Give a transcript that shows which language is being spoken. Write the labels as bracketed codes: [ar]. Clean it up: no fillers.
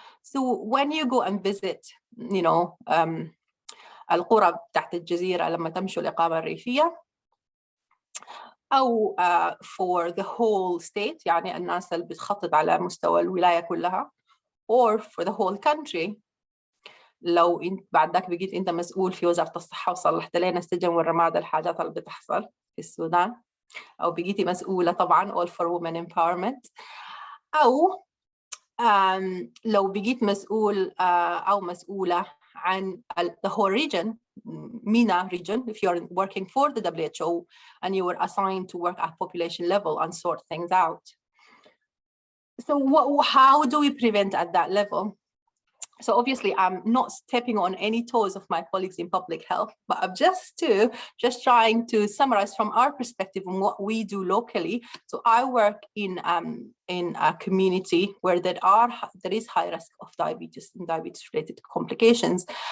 [en] So when you go and visit, you know, [ar] القرى تحت الجزيرة لما تمشوا الإقامة الريفية أو [en] for the whole state، [ar] يعني الناس اللي بتخطط على مستوى الولاية كلها، [en] or for the whole country. [ar] لو انت بعد ذاك بقيت انت مسؤول في وزارة الصحة وصلحت لنا السجن والرماد الحاجات اللي بتحصل في السودان، أو بقيتي مسؤولة طبعا [en] all for women empowerment، [ar] أو لو بقيت مسؤول أو مسؤولة عن [en] the whole region، MENA region, if you're working for the WHO and you were assigned to work at population level and sort things out. So how do we prevent at that level? So obviously, I'm not stepping on any toes of my colleagues in public health, but I'm just trying to summarize from our perspective on what we do locally. So I work in a community where there is high risk of diabetes and diabetes-related complications.